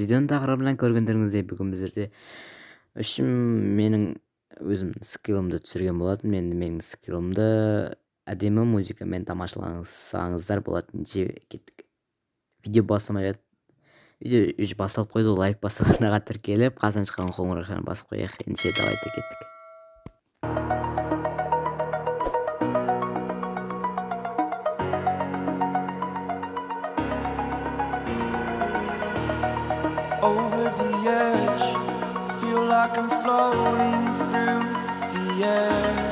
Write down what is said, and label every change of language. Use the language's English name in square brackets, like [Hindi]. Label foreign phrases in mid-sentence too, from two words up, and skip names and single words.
[Kazakh] Видеоның тақырыбынан көргендеріңіздей бүгін біздерде үшін менің өзім скиллымды түсірген болатын. Менің скиллымды әдемі музыкамен тамашаласаңыздар болатын. Кеттік. Видео бастамай видео уже басталып қойды. Лайк басып арнаға тіркеліп, қасынан шыққан қоңыраушаны басып қояйық. Ендеше давайте кеттік. [English] Over the edge, feel like I'm floating through the air.